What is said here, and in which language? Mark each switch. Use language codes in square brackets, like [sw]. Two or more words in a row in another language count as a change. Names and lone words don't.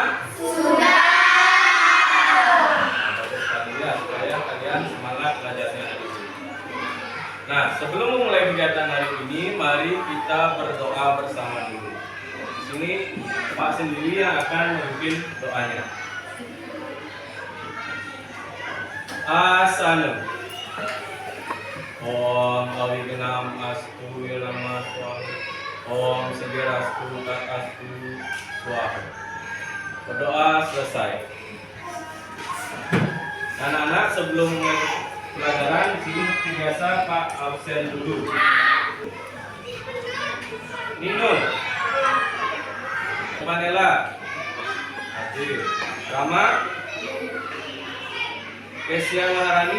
[id] Sudah. Bagus sekali ya, supaya kalian semangat belajarnya hari ini. Nah, sebelum memulai kegiatan hari ini, mari kita berdoa bersama dulu. Di sini Pak sendiri yang akan memimpin doanya. Asana. [sa] Om Awignam Astu Wilama Swami. Om Segerastu Takastu Swaha. [id] Berdoa selesai. Anak-anak, sebelum mulai pelajaran di sini biasa Pak absen dulu. Nino, Manela, Hadir, Rama, Kesia Maharani.